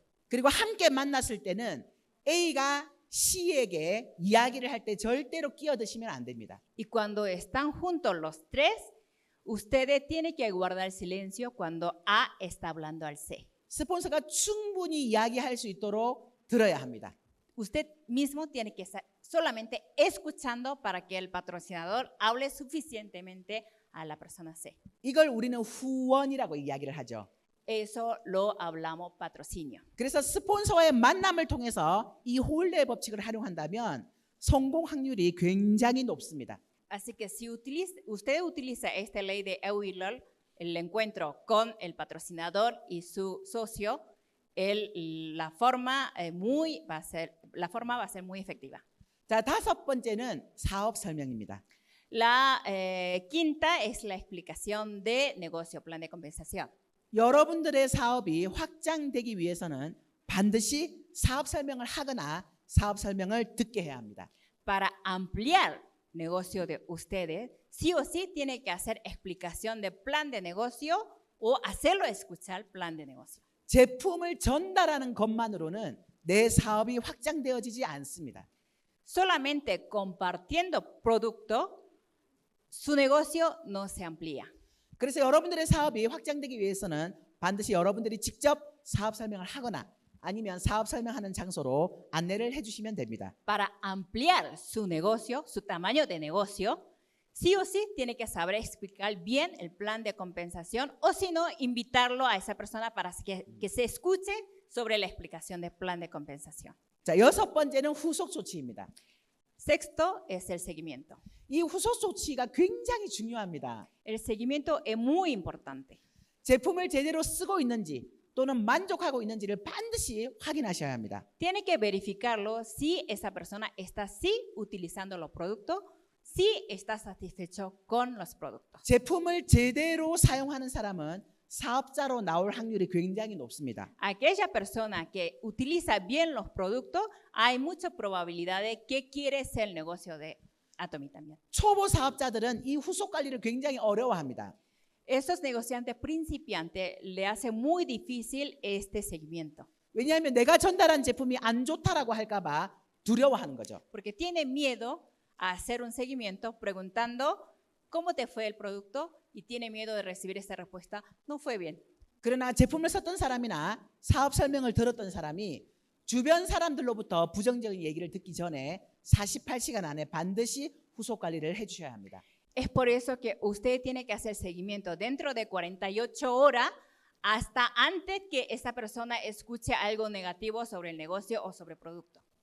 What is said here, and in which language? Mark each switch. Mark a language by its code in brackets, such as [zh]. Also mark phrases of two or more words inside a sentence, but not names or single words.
[ko] 그리고 함께 만났을 때는 A가 C에게 이야기를 할 때 절대로 끼어드시면 안 됩니다. [es] Y cuando están juntos los tres, ustedes tienen que guardar silencio cuando A está hablando al C. [ko] 스폰서가 충분히 이야기할 수 있도록 들어야 합니다. [es] Usted mismo tiene que estar solamente escuchando para que el patrocinador hable suficientemente a la persona C. [ko] 이걸 우리는 후원이라고 이야기를 하죠. [es] Eso lo hablamos patrocinio. [ko] 그래서 스폰서와의 만남을 통해서 이 호일레의 법칙을 활용한다면 성공 확률이 굉장히 높습니다. [es] Así que si usted utiliza esta ley de Euler, el encuentro con el patrocinador y su socio, la forma va a ser muy efectiva. [ko] 자, 다섯 번째는 사업 설명입니다. [es] La quinta es la explicación de negocio, plan de compensación. [ko] 여러분들의 사업이 확장되기 위해서는 반드시 사업 설명을 하거나 사업 설명을 듣게 해야 합니다. [es] Para ampliar negocio de ustedes, sí o sí tiene que hacer explicación de plan de negocio o hacerlo escuchar plan de negocio. [ko] 제품을 전달하는 것만으로는 내 사업이 확장되어지지 않습니다. [es] Solamente compartiendo producto, su negocio no se amplía. [ko] 그래서 여러분들의 사업이 확장되기 위해서는 반드시 여러분들이 직접 사업 설명을 하거나 아니면 사업 설명하는 장소로 안내를 해주시면 됩니다. [es] Para ampliar su negocio, su tamaño de negocio, sí o sí tiene que saber explicar bien el plan de compensación o si no, invitarlo a esa persona para que se escuche sobre la explicación del plan de compensación. [ko] 자, 여섯 번째는 후속 조치입니다. [es] Sexto es el seguimiento. [ko] 이 후속 조치가 굉장히 중요합니다. [es] El seguimiento es muy importante. [ko] 제품을 제대로 쓰고 있는지 또는 만족하고 있는지를 반드시 확인하셔야 합니다. [es] Tiene que verificarlo si esa persona está sí utilizando los productos, si está satisfecho con los productos. [ko] 제품을 제대로 사용하는 사람은 사업자로 나올 확률이 굉장히 높습니다. [es] Aquella persona que utiliza bien los productos, hay mucha probabilidad de que quiere ser el negocio de Atomy también. [ko] 초보 사업자들은 이 후속 관리를 굉장히 어려워합니다. [es] Estos negociantes principiantes le hace muy difícil este seguimiento, [ko] 왜냐하면 내가 전달한 제품이 안 좋다라고 할까 봐 두려워하는 거죠. [es] porque tiene miedo a hacer un seguimiento preguntando cómo te fue el producto y tiene miedo de recibir esta respuesta, no fue bien. [ko] 그러나 제품을 썼던 사람이나 사업 설명을 들었던 사람이 주변 사람들로부터 부정적인 얘기를 듣기 전에 48시간 안에 반드시 후속 관리를 해주셔야 합니다. [es] Es por eso que usted tiene que hacer seguimiento dentro de 48 horas hasta antes que esa persona escuche algo negativo sobre el negocio o sobre el producto.